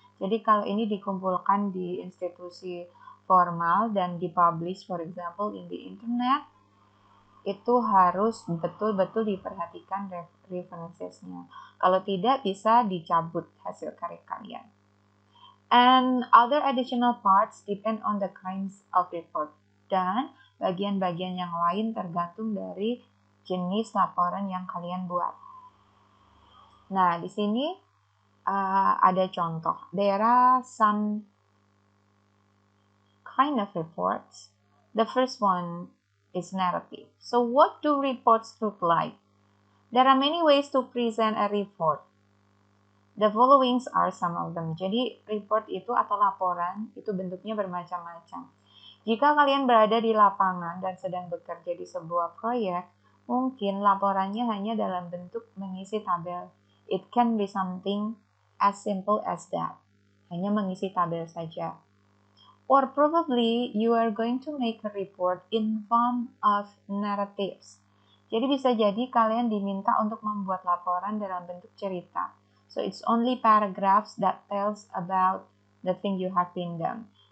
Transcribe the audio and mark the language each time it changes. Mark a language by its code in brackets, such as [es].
[id] Jadi kalau ini dikumpulkan di institusi formal dan dipublish, [en] for example, in the internet, [id] itu harus betul-betul diperhatikan references-nya. Kalau tidak, bisa dicabut hasil karya kalian. [en] And other additional parts depend on the kinds of report. [id] Dan bagian-bagian yang lain tergantung dari jenis laporan yang kalian buat. Nah, di sini ada contoh. [en] There are some kind of reports. The first one is narrative. So what do reports look like? There are many ways to present a report. The following are some of them. [id] Jadi report itu atau laporan itu bentuknya bermacam-macam. Jika kalian berada di lapangan dan sedang bekerja di sebuah proyek, mungkin laporannya hanya dalam bentuk mengisi tabel. [en] It can be something as simple as that. [id] Hanya mengisi tabel saja. [en] Or probably you are going to make a report in form of narratives. [id] Jadi bisa jadi kalian diminta untuk membuat laporan dalam bentuk cerita. [en] So it's only paragraphs that tells about the thing you have been done.